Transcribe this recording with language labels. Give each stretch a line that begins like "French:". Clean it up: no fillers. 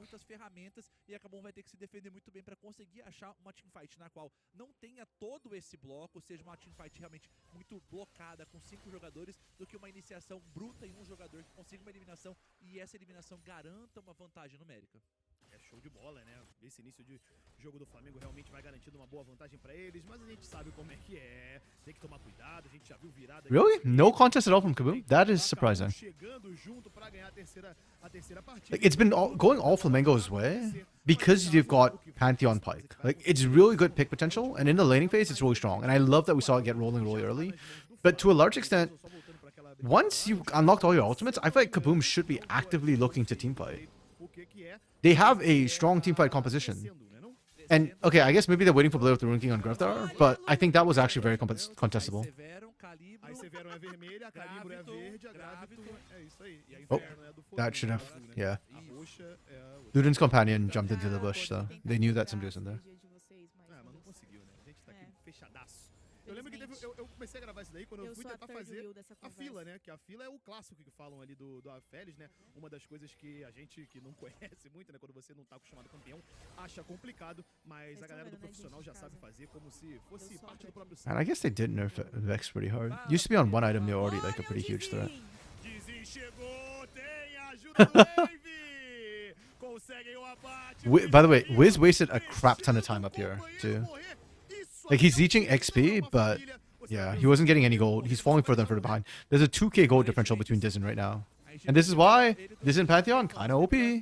Portuguese: muitas ferramentas e a Kabum vai ter que se defender muito bem para conseguir achar uma teamfight na qual não tenha todo esse bloco, seja uma teamfight realmente muito blocada com 5 jogadores, do que uma iniciação bruta em um jogador que consiga uma eliminação e essa eliminação garanta uma vantagem numérica. É show de bola, né? Esse início de jogo do Flamengo realmente vai garantindo uma boa vantagem pra eles, mas a gente sabe como é que é. Tem que tomar cuidado, a gente já viu virada.
English: Really? No contest at all from Kabum? That is surprising.
Portuguese: Chegando junto pra ganhar a terceira partida.
English: Like, it's been going all Flamengo's way because you've got Pantheon Pike. Like, it's really good pick potential, and in the laning phase, it's really strong. And I love that we saw it get rolling really early. But to a large extent, once you unlocked all your ultimates, I feel like Kaboom should be actively looking to teamfight. They have a strong teamfight composition. And, okay, I guess maybe they're waiting for Blade with the Rune King on Graftar, but I think that was actually very contestable.
Portuguese: Aí Severo é vermelha, a Calibro é verde, a Gravito é isso aí. E a
English: Oh,
Portuguese: Inferno é do fogo.
English: that should have, yeah.
Portuguese: A roxa é a outra.
English: Luden's companion jumped into the bush, so they knew that somebody was in there.
Portuguese: Ah, mas não conseguiu, né? A gente tá aqui fechadaço. Eu lembro que eu comecei a gravar isso daí quando eu fui tentar fazer a fila, né? Que a fila é o clássico que falam ali do Aphelios, né? Uma das coisas que a gente que não conhece muito, né? Quando você não tá acostumado com campeão, acha complicado, mas a galera do profissional já sabe fazer como se fosse parte do próprio
English: And I guess they did nerf Vex pretty hard. Used to be on one item, they were already like a pretty huge threat.
Portuguese: Dizzy chegou, tem a ajuda do Wave! Conseguem o abate.
English: By the way, Wiz wasted a crap ton of time up here, too. Like, he's reaching XP, but yeah, he wasn't getting any gold. He's falling further and further behind. There's a 2k gold differential between Dizen right now. And this is why Dizen Pantheon kind of OP.